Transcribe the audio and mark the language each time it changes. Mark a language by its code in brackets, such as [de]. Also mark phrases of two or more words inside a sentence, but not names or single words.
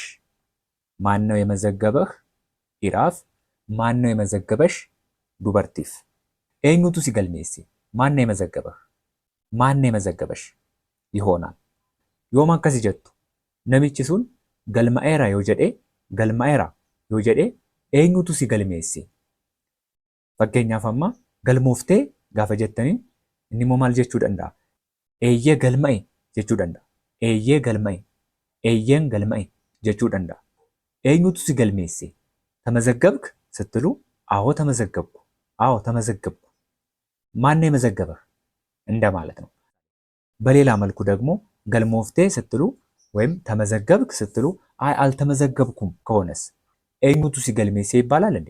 [am] ማን ነው የመዘገበህ? ኢራፍ ማን ነው የመዘገበሽ? [om] Dubartiif eenyutu si galmeesse [am] ማን ነው የመዘገበህ? ማን ነው የመዘገበሽ ይሆናል። [om] Yoo akkas jettu namichi sun galmaa'eera yoo jedhe eenyutu si galmeesse? Fakkeenyaaf amma galmooftee gaafa jettanii inni immoo maal jechuu danda'a? Eeyyee galma'e jechuu danda'a. Eeyyeen galma'e jechuu danda'a. Eenyutu si galmeesse? [am] ተመዘገብክ ስትሉ አዎ ተመዘገብኩ፣ አዎ ተመዘገብኩ። ማን ነው የመዘገበህ እንደማለት ነው። በሌላ መልኩ ደግሞ ገልሞፍቴ ስትሉ ወይም ተመዘገብክ ስትሉ አይ አልተመዘገብኩም ከሆነስ [om] Eenyutu si galmeesse [am] ይባላል እንዴ?